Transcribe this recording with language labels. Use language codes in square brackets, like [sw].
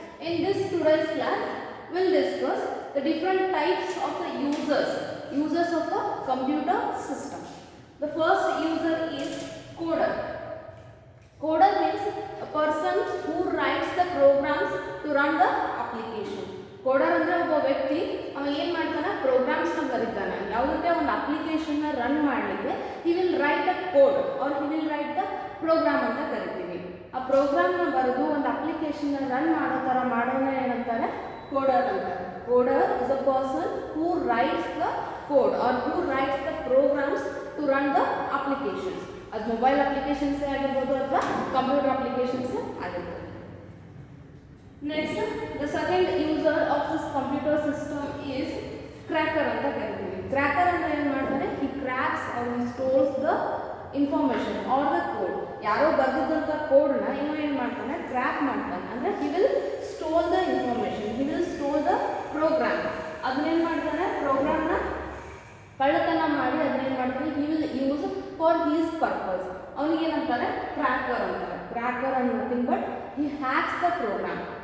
[en] In this today's class, we'll discuss the different types of the users of the computer system. The first user is coder. Coder means a person who writes the programs to run the application. [kn] Coder ಅಂದ್ರೆ ಒಬ್ಬ ವ್ಯಕ್ತಿ ಅವ ಏನು ಮಾಡ್ತಾನೆ programmes ನ ಬರೀತಾನೆ ಯಾವುದೇ ಒಂದು ಅಪ್ಲಿಕೇಶನ್ ನ ರನ್ ಮಾಡಲಿಕ್ಕೆ [en] he will write a code or he will write the program [kn] ಅಂತ ಕರಿತೀವಿ. ಆ ಪ್ರೋಗ್ರಾಮ್ ನ ಬರೆದು ಒಂದು ಅಪ್ಲಿಕೇಶನ್ ನ ರನ್ ಮಾಡೋ ತರ ಮಾಡೋಣ ಏನಂತಾರೆ ಕೋಡರ್ ಅಂತಾರೆ. [en] Coder is a person who writes the code or who writes the programs to run the applications. [kn] ಅದು ಮೊಬೈಲ್ ಅಪ್ಲಿಕೇಶನ್ಸ್ ಆಗಿರ್ಬೋದು ಅಥವಾ ಕಂಪ್ಯೂಟರ್ ಅಪ್ಲಿಕೇಶನ್ಸ್ ಆಗಿರ್ಬೋದು. [en] next the second user of this computer system is cracker [kn] ಅಂತ ಕರಿತೀವಿ. Cracker ಅಂದ್ರೆ ಏನು ಮಾಡ್ತಾನೆ [en] he cracks or he stores the information or the code. [kn] ಯಾರೋ ಬರೆದಿದ್ದಂಥ ಕೋಡ್ನ ಇವ ಏನು ಮಾಡ್ತಾನೆ ಕ್ರ್ಯಾಕ್ ಮಾಡ್ತಾನೆ ಅಂದರೆ [en] he will store the information, he will store the program. [kn] ಅದನ್ನೇನು ಮಾಡ್ತಾನೆ ಪ್ರೋಗ್ರಾಮ್ನ ಕಳ್ಳತನ ಮಾಡಿ ಅದನ್ನೇನು ಮಾಡ್ತಾನೆ [en] he will use for his purpose. [kn] ಅವನಿಗೆ ಏನಂತಾರೆ ಕ್ರ್ಯಾಕರ್ ಅಂತಾರೆ. [en] Cracker and nothing but he hacks the program.